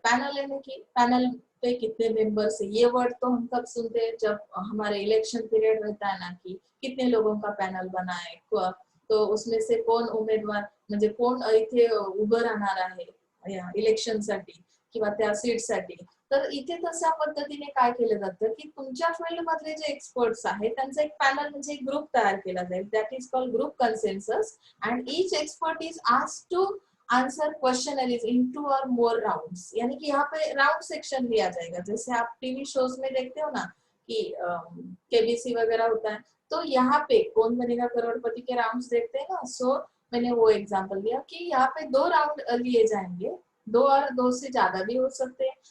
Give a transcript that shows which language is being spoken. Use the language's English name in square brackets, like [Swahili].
[Hindi] Panel यानी कि panel पे कितने मेंबर्स है, ये वर्ड तो हम कब सुनते हैं जब हमारे इलेक्शन पीरियड रहता है ना, कि कितने लोगों का पैनल बना है, तो उसमें से [Marathi] कोण उमेदवार म्हणजे कोण इथे उभं राहणार आहे इलेक्शनसाठी किंवा त्या सीटसाठी। तर इथे तशा पद्धतीने काय केलं जातं की तुमच्या फील्ड मधले जे एक्सपर्ट्स आहेत त्यांचा एक पॅनल म्हणजे एक ग्रुप तयार केला जाईल, [English] That is called group consensus, and each expert is asked to answer questionnaires in 2 or more rounds. [Hindi] यानी कि यहाँ पे राउंड सेक्शन लिया जाएगा, जैसे आप टीवी शोज में देखते हो ना कि केबीसी वगैरह होता है, तो यहाँ पे कौन बनेगा करोड़पति के राउंड्स देखते हैं ना, सो मैंने वो एग्जांपल दिया कि यहाँ पे 2 राउंड लिए जाएंगे, 2 और 2 से ज्यादा भी हो सकते हैं।